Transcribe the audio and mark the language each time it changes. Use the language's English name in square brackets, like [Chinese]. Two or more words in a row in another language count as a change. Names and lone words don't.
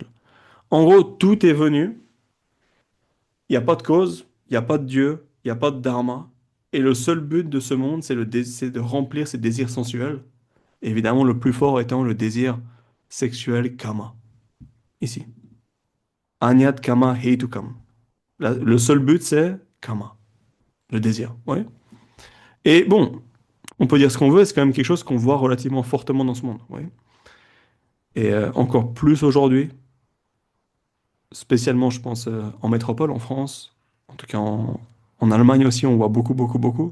[French] En gros, tout est venu, il n'y a pas de cause, il n'y a pas de Dieu, il n'y a pas de dharma, et le seul but de ce monde, c'est de remplir ses désirs sensuels. Évidemment, le plus fort étant le désir sexuel kama, ici. [Sanskrit] अन्यत् काम हैतुकम्. [French] Le seul but, c'est kama, le désir. Ouais. Et bon, on peut dire ce qu'on veut, c'est quand même quelque chose qu'on voit relativement fortement dans ce monde. Ouais. Et encore plus aujourd'hui, spécialement, je pense, en métropole, en France, en tout cas en Allemagne aussi, on voit beaucoup, beaucoup, beaucoup.